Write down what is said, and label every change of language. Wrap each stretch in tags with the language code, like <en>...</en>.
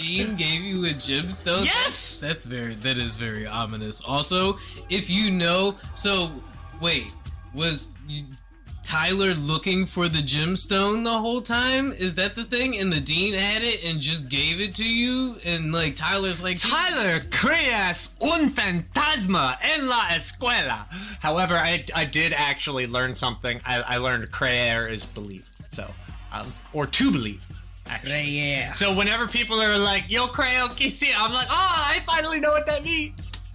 <en>The dean gave you a gemstone? Yes! That is very ominous. Also, if you know... So, wait. Was... Tyler looking for the gemstone the whole time? Is that the thing? And the dean had it and just gave it to you? And like Tyler's like,</en> <es>Tyler creas un fantasma en la escuela.</es> <en>However, I did actually learn something. I learned creer is belief. So, or to believe. Actually. So whenever people are like,</en> <es>yo creo que sí,</es> <en>I'm like, oh, I finally know what that means.</en>